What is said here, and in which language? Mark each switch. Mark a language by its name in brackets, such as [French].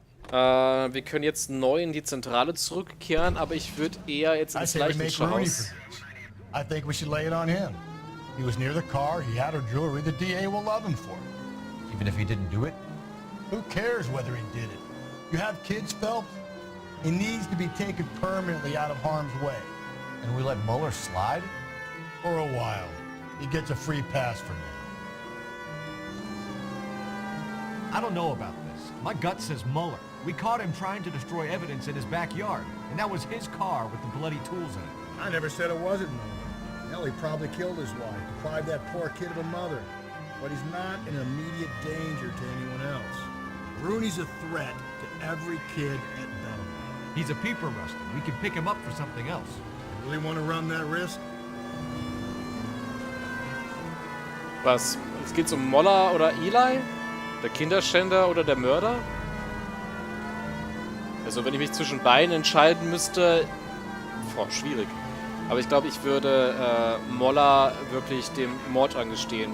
[German] Wir können jetzt neu in die Zentrale zurückkehren, aber ich würde eher jetzt ins Leichenschau Haus. [English] I think we should lay it on him. He was near the car, he had her jewelry, the DA will love him for it. Even if he didn't do it? Who cares whether he did it? You have kids, Phelps? He needs to be taken permanently out of harm's way. And we let Muller slide? For a while. He gets a free pass for now. I don't know about this. My gut says Muller. We caught him trying to destroy evidence in his backyard, and that was his car with the bloody tools in it. I never said it wasn't Muller. Hell, he probably killed his wife, deprived that poor kid of a mother. But he's not in immediate danger to anyone else. Rooney's a threat to every kid at Belmont. He's a peeper, Rusty. We can pick him up for something else. You really want to run that risk? [German] Was? Es geht um Muller oder Eli? Der Kinderschänder oder der Mörder? Also wenn ich mich zwischen beiden entscheiden müsste... Boah, schwierig. Aber ich glaube, ich würde Muller wirklich dem Mord angestehen.